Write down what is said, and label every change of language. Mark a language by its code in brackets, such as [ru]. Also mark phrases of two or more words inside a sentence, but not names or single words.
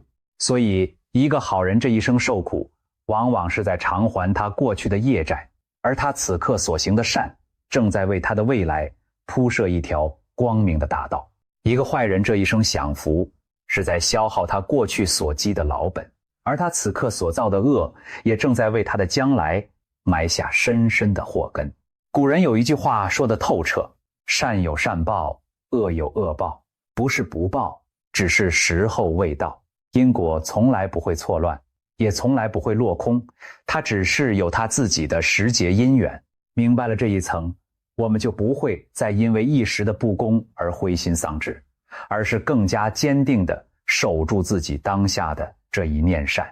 [zh] 所以一個好人這一生受苦，往往是在償還他過去的業債，而他此刻所行的善，正在為他的未來鋪設一條光明的大道。一個壞人這一生享福，是在消耗他過去所積的老本，而他此刻所造的惡，也正在為他的將來埋下深深的禍根。古人有一句話說得透徹，善有善報，惡有惡報，不是不報，只是時候未到。因果從來不會錯亂，也從來不會落空，它只是有它自己的時節因緣。明白了這一層， 我們就不會再因為一時的不公而灰心喪志，而是更加堅定地守住自己當下的這一念善。